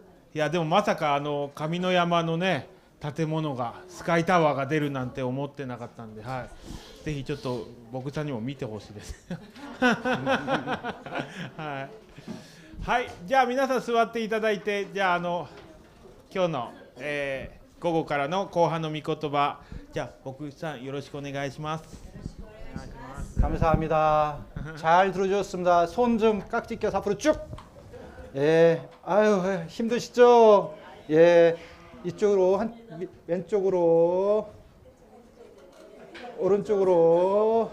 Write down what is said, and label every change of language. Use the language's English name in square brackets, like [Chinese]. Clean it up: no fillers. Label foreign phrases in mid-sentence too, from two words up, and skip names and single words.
[Japanese] いやでもまさか上の山のね建物がスカイタワーが出るなんて思ってなかったんで、はい、ぜひちょっと僕さんにも見てほしいです。はい、はい、じゃあ皆さん座っていただいて、じゃあ今日の、午後からの後半の御言葉、じゃあ僕さんよろしくお願いします。 [Korean] 감사합니다. 잘 들어주셨습니다. 손 좀 깍지 껴서 앞으로 쭉. 예, 아유 힘드시죠? 예, 이쪽으로 왼쪽으로, 오른쪽으로.